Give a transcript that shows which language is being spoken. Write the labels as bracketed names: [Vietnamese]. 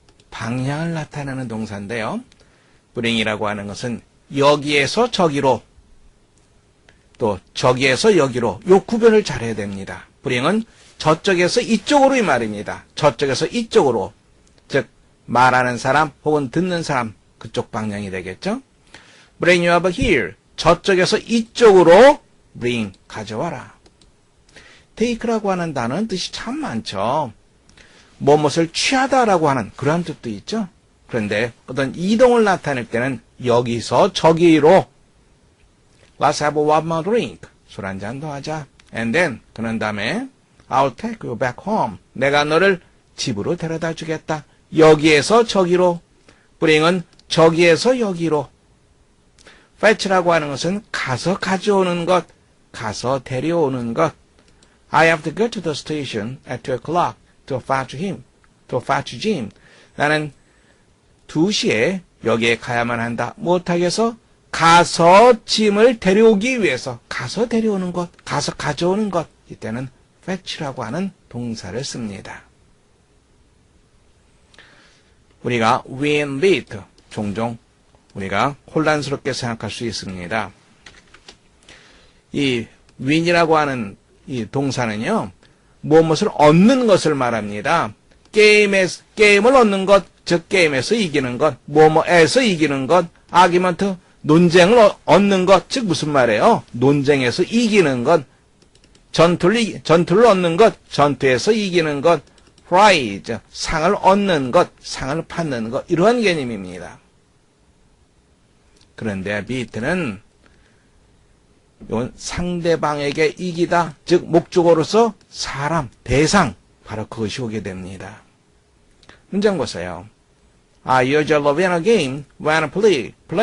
[Korean] 방향을 나타내는 동사인데요. bring이라고 하는 것은 여기에서 저기로 또 저기에서 여기로 요 구별을 잘해야 됩니다. bring은 저쪽에서 이쪽으로 이 말입니다. 저쪽에서 이쪽으로 즉 말하는 사람 혹은 듣는 사람 그쪽 방향이 되겠죠. [English] bring you over here [Korean] 저쪽에서 이쪽으로 [English] bring [Korean] 가져와라. take라고 하는 단어는 뜻이 참 많죠. 무엇을 취하다라고 하는 그러한 뜻도 있죠. 그런데 어떤 이동을 나타낼 때는 여기서 저기로 [English] Let's have one more drink. [Korean] 술 한 잔 더 하자. [English] And then [Korean] 그런 다음에 [English] I'll take you back home. [Korean] 내가 너를 집으로 데려다 주겠다. 여기에서 저기로. bring은 저기에서 여기로. fetch라고 하는 것은 가서 가져오는 것, 가서 데려오는 것. [English] I have to go to the station at 2 o'clock to fetch Jim. [Korean] 나는 2시에 여기에 가야만 한다. 무엇하기 위해서? 가서 짐을 데려오기 위해서. 가서 데려오는 것, 가서 가져오는 것. 이때는 fetch라고 하는 동사를 씁니다. 우리가 win, beat 종종 우리가 혼란스럽게 생각할 수 있습니다. 이 win이라고 하는 이 동사는요. 무엇을 얻는 것을 말합니다. 게임을 얻는 것, 즉 게임에서 이기는 것, 뭐뭐에서 이기는 것, 아기먼트, 논쟁을 얻는 것, 즉 무슨 말이에요? 논쟁에서 이기는 것, 전투를 얻는 것, 전투에서 이기는 것, prize, 상을 얻는 것, 상을 받는 것, 이러한 개념입니다. 그런데 beat는 이건 상대방에게 이기다, 즉 목적어로서 사람, 대상, 바로 그것이 오게 됩니다. 문장 보세요. [English] I usually win a game when I play.